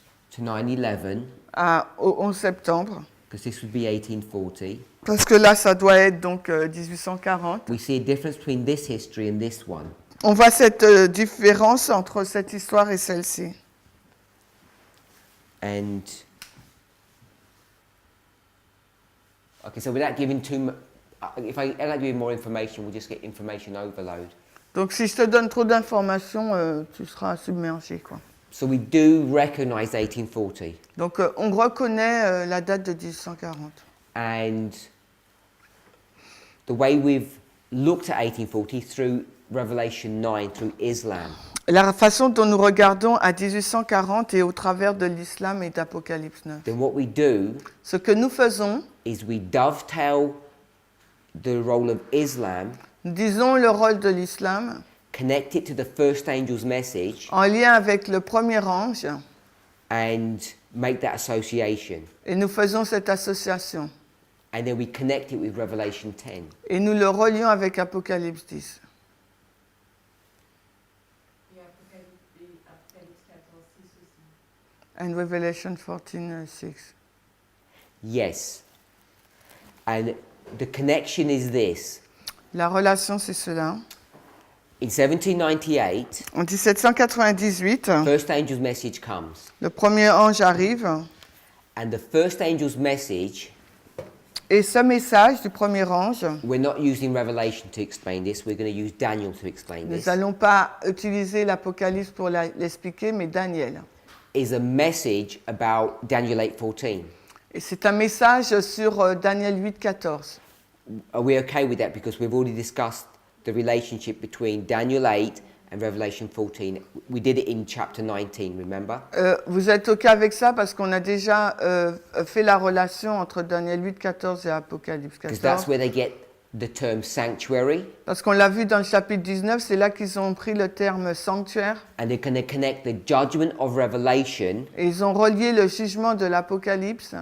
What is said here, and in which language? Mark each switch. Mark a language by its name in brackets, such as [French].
[English] to 9/11, [French] au 11 septembre. [English] because this would be 1840. [French] Parce que là, ça doit être donc 1840. [English] We see a difference between this history and this one. [French] On voit cette différence entre cette histoire et celle-ci. [English] And okay, so without giving too much, if I end up giving more information, we'll just get information overload. [French] Donc si je te donne trop d'informations, tu seras submergé, quoi. [English] So we do recognize 1840, [French] Donc on reconnaît la date de 1840. [English] and the way we've looked at 1840 through Revelation 9, through Islam, [French] La façon dont nous regardons à 1840 et au travers de l'islam et d'Apocalypse 9. [English] then what we do [French] Ce que nous faisons, [English] is we dovetail the role of Islam, [French] nous disons le rôle de l'islam [English] connect it to the first angel's message, [French] en lien avec le premier ange [English] and make that association. [French] et nous faisons cette association. [English] And then we connect it with Revelation 10. [French] Et nous le relions avec Apocalypse 10. Et Apocalypse 14, 6 aussi. [English] And Revelation 14, 6. Yes. And the connection is this. [French] La relation, c'est cela. [English] In 1798, [French] En 1798, [English] first angel's message comes. [French] le premier ange arrive [English] And the first angel's message, [French] et ce message du premier ange, [English] we're not using Revelation to explain this, we're going to use Daniel to explain [French] nous [English] this, [French] n'allons pas utiliser l'Apocalypse pour l'expliquer, mais Daniel. [English] is a message about Daniel 8:14. [French] Et c'est un message sur Daniel 8, 14. [English] Are we okay with that? Because we've already discussed the relationship between Daniel 8 and Revelation 14. We did it in chapter 19, remember? [French] Vous êtes OK avec ça parce qu'on a déjà fait la relation entre Daniel 8, 14 et Apocalypse [English] Because that's [French] 14. [English] where they get the term sanctuary, [French] Parce qu'on l'a vu dans le chapitre 19, c'est là qu'ils ont pris le terme sanctuaire [English] and they're going to connect the judgment of Revelation [French] et ils ont relié le jugement de l'Apocalypse